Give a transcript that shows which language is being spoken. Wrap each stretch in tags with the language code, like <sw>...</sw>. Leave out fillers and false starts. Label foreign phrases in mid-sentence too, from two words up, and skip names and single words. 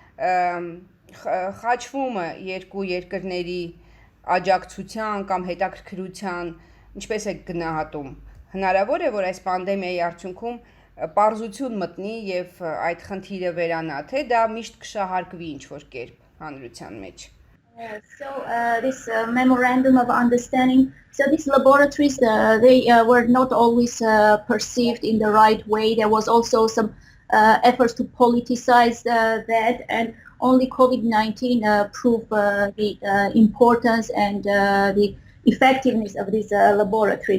<hy>խաչվումը երկու երկրների աջակցության կամ հետաքրքրության ինչպես է գնահատում։ Հնարավոր է, որ այս պանդեմիայի արդյունքում պարզություն մտնի եւ այդ խնդիրը վերանա, թե դա միշտ կշահարկվի ինչ որ կերպ հանրության մեջ։</hy> <en>So this memorandum of understanding, so these laboratories, they were not always perceived in the right way. There was also some efforts to politicize that, and only COVID-19 proved the importance and the effectiveness of these laboratories.</en>